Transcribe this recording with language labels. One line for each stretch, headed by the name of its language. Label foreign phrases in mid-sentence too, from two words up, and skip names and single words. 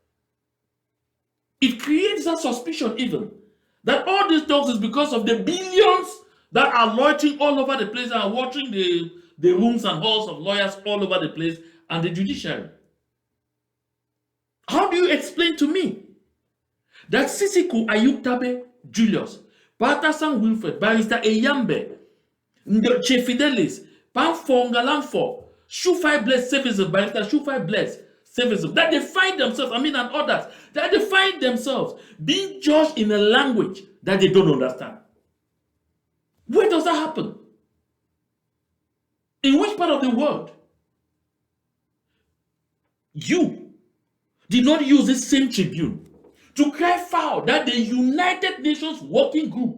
English: It creates that suspicion even that all these talks is because of the billions that are loitering all over the place and watching the rooms and halls of lawyers all over the place and the judiciary. How do you explain to me that Sisiku Ayuktabe Julius, Patasan Wilfred, Barrister Eyambe, Che Fidelis, Panfongalamfo, Shufai Bless Services, Barrister Shufai Bless Services, that they find themselves, and others, that they find themselves being judged in a language that they don't understand. Where does that happen? In which part of the world? You did not use this same tribune to cry foul that the United Nations Working Group